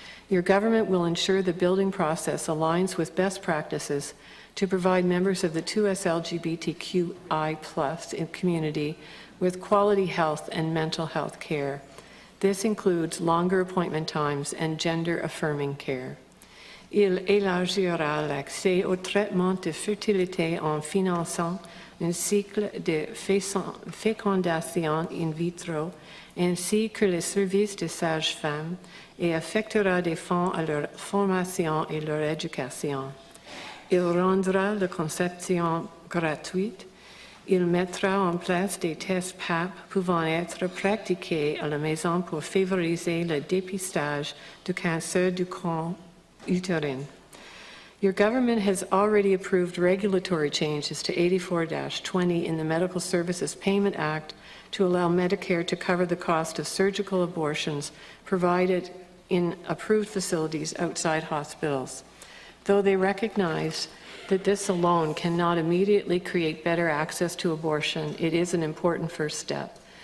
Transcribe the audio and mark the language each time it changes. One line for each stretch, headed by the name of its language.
English: Your government will ensure the building process aligns with best practices to provide members of the 2S LGBTQI+ community with quality health and mental health care. This includes longer appointment times and gender-affirming care.
French: Il élargira l'accès au traitement de fertilité en finançant un cycle de fécondation in vitro ainsi que les services de sages-femmes et affectera des fonds à leur formation et leur éducation. Il rendra la conception gratuite. Il mettra en place des tests PAP pouvant être pratiqués à la maison pour favoriser le dépistage du cancer du col utérin.
English: Your government has already approved regulatory changes to 84-20 in the Medical Services Payment Act to allow Medicare to cover the cost of surgical abortions provided in approved facilities outside hospitals. Though they recognize that this alone cannot immediately create better access to abortion, it is an important first step.